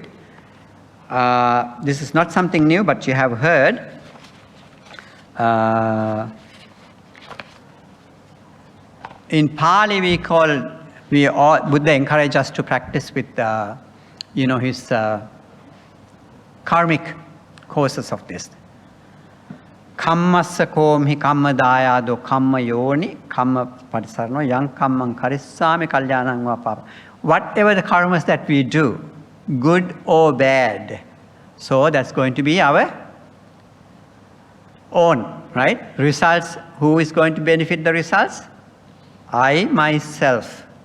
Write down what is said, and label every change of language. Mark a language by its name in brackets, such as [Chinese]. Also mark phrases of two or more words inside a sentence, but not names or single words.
[English] This is not something new, but you have heard. In Pali, Buddha encouraged us to practice with, his karmic causes of this. [Pali] Kammassa komhi kamma dayado kamma yoni kamma patisarno yang kammang karissami kalyanang va papa. [English] Whatever the karmas that we do, good or bad, so that's going to be our own, right? Results, who is going to benefit the results? I myself.